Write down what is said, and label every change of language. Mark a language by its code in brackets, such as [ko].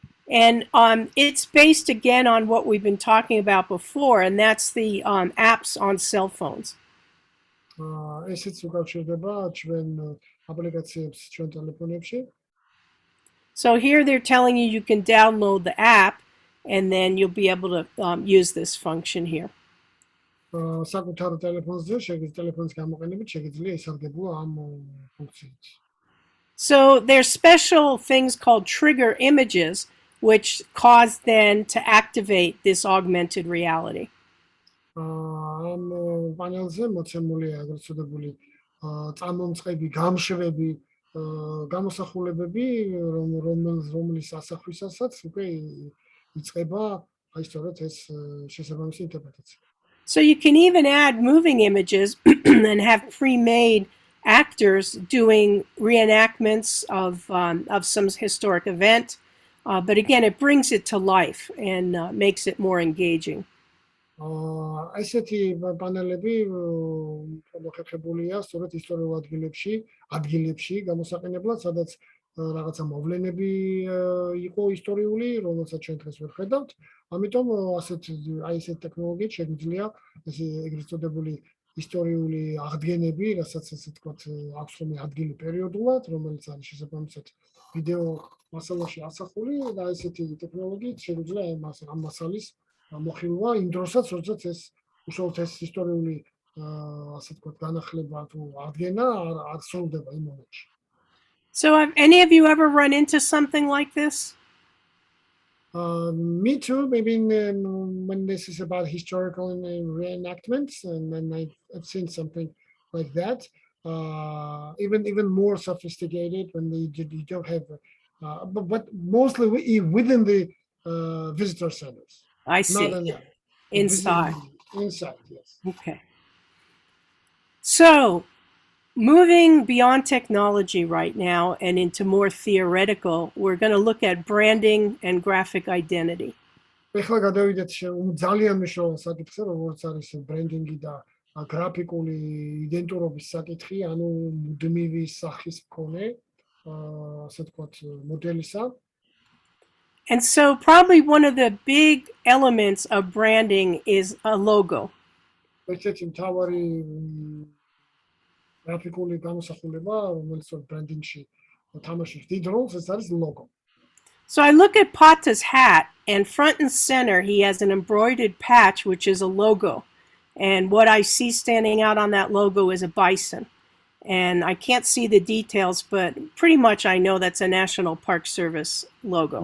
[en] And it's based again on what we've been talking about before, and that's the apps on cell phones. [ka] ესეც უკავშირდება ჩვენ აპლიკაციებს ჩვენ ტელეფონებში. [en] So here they're telling you can download the app, and then you'll be able to use this function here. [ka] საკუთარ ტელეფონზე შეგიძლიათ ტელეფონის გამოყენებით შეგიძლიათ ისარგებლო ამ ფუნქციით. [en] So there's special things called trigger images, which cause then to activate this augmented reality. [ka] ამ პანელზე მოცემულია ეგრეთ წოდებული წამომწყები, გამშვები, გამოსახულებები, რომლის ასახვისასაც უკვე იწყება აი სწორედ ეს შესაბამისი ინტერპრეტაცია. [en] So you can even add moving images and have pre-made actors doing reenactments of some historic event. But again, it brings it to life and makes it more engaging. [ka] ესეთი პანელები მოხერხებულია სწორედ ისტორიულ ადგილებში გამოსაყენებლად, სადაც რაღაცა მოვლენები იყო ისტორიული, რომელსაც ჩვენ დღეს ვერ ხედავთ. ამიტომ აი ესეთი ტექნოლოგიით შეგვიძლია ესე ეგრეთ წოდებული ისტორიული აღდგენები, რასაც ასე ვთქვათ, აქვს ხოლმე ადგილი პერიოდულად, რომელიც არის შესაბამისად ვიდეო მასალაში ასახული და ესეთი ტექნოლოგიით შეგვიძლია ამ მასალის მოხილვა იმ დროსაც, როდესაც ეს უშუალოდ ეს ისტორიული ასე ვთქვათ, განახლება თუ აღდგენა არ სრულდება იმ მომენტში. [en] So have any of you ever run into something like this? Me too, maybe when this is about historical reenactments, and then I've seen something like that. Even more sophisticated when you don't have, but mostly within the visitor centers. I see. Not Inside. Inside, yes. Okay. So, moving beyond technology right now and into more theoretical, we're going to look at branding and graphic identity. [ka] ეხლა გადავიდეთ ძალიან მნიშვნელოვან საკითხზე, როგორც არის ბრენდინგი და გრაფიკული იდენტურობის საკითხი, ანუ მუდმივი სახის მქონე, ასე ვთქვათ, მოდელისა. [en] And so probably one of the big elements of branding is a logo. [ka] ერთ-ერთი მთავარი გრაფიკული გამოსახულება, რომელიც ბრენდინგში თამაშობს დიდ როლს, ეს არის ლოგო. [en] So I look at Pata's hat, and front and center he has an embroidered patch, which is a logo. And what I see standing out on that logo is a bison. And I can't see the details, but pretty much I know that's a National Park Service logo.